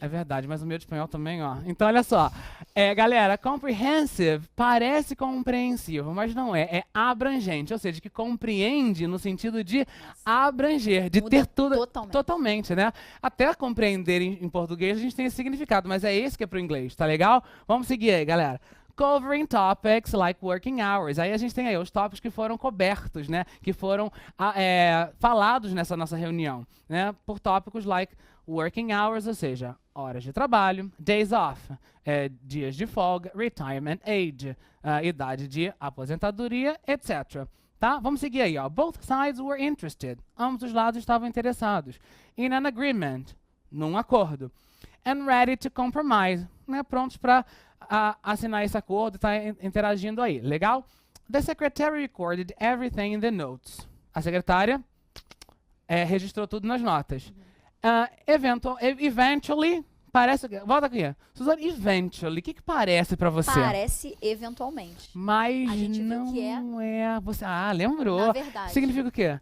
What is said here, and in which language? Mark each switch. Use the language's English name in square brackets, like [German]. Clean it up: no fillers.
[Portuguese] É verdade, mas o meu de espanhol também, ó. Então, olha só. Galera, comprehensive parece compreensivo, mas não é. É abrangente, ou seja, que compreende no sentido de abranger, de ter tudo. Totalmente, né? Até compreender em português a gente tem esse significado, mas é esse que é pro inglês, tá legal? Vamos seguir aí, galera. [English] Covering topics like working hours. [Portuguese] Aí a gente tem aí os tópicos que foram cobertos, né? Que foram falados nessa nossa reunião, né? Por tópicos [English] like working hours, [Portuguese] ou seja, horas de trabalho, [English] days off, [Portuguese] dias de folga, [English] retirement age, [Portuguese] idade de aposentadoria, etc. Tá? Vamos seguir aí, ó. [English] Both sides were interested. [Portuguese] Ambos os lados estavam interessados. [English] In an agreement, [Portuguese] num acordo. [English] And ready to compromise, né? [Portuguese] Prontos para assinar esse acordo e tá interagindo aí. Legal? [English] The secretary recorded everything in the notes. [Portuguese] A secretária registrou tudo nas notas. Eventually, Parece... Volta aqui. Suzane, eventually. O que parece pra você? Parece eventualmente. Mas A gente viu não que é... Você... Ah, lembrou. Na verdade. Significa o quê?